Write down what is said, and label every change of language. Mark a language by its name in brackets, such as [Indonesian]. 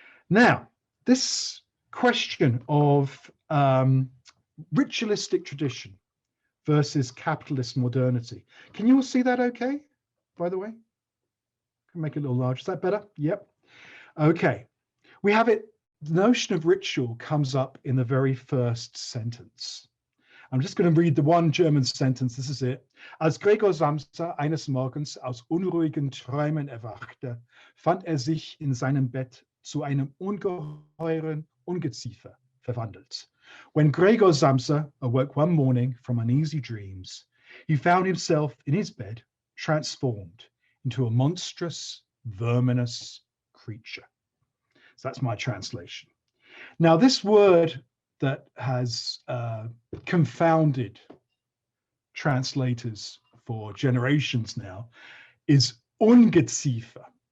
[English] Now, this question of ritualistic tradition versus capitalist modernity. Can you all see that okay, by the way? Can make it a little larger. Is that better? Yep. Okay. We have it, the notion of ritual comes up in the very first sentence. I'm just going to read the one German sentence. This is it. [German] Als Gregor Samsa eines Morgens aus unruhigen Träumen erwachte, fand sich in seinem Bett zu einem ungeheuren Ungeziefer verwandelt. [English] When Gregor Samsa awoke one morning from uneasy dreams, he found himself in his bed transformed into a monstrous, verminous creature. So that's my translation. Now, this word that has confounded translators for generations now is Ungeziefer.